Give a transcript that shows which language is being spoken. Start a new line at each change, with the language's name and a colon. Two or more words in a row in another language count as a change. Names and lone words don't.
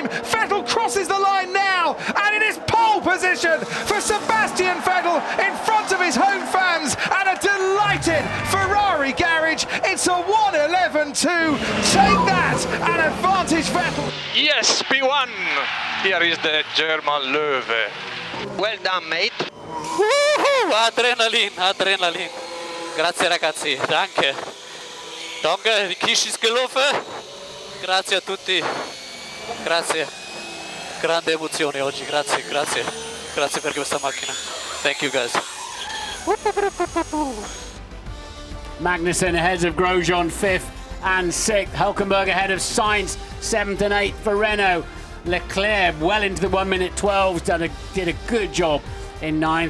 English: Vettel crosses the line now, and it is pole position for Sebastian Vettel in front of his home fans and a delighted Ferrari garage. It's a 1:11.2. Take that, an advantage Vettel. Yes, P1. Here is the German Löwe. Well done, mate.
German: Adrenalin, Adrenalin.
Italian: Grazie ragazzi,
German: danke. Danke, die Kisch ist gelaufen.
Italian: Grazie a tutti. Grazie. Grande emozione oggi, grazie, grazie. Grazie per questa macchina.
English: Thank you guys. Magnussen ahead of Grosjean 5th and 6th. Hülkenberg ahead of Sainz 7th and 8th for Renault. Leclerc well into the 1:12. Did a good job in 9th.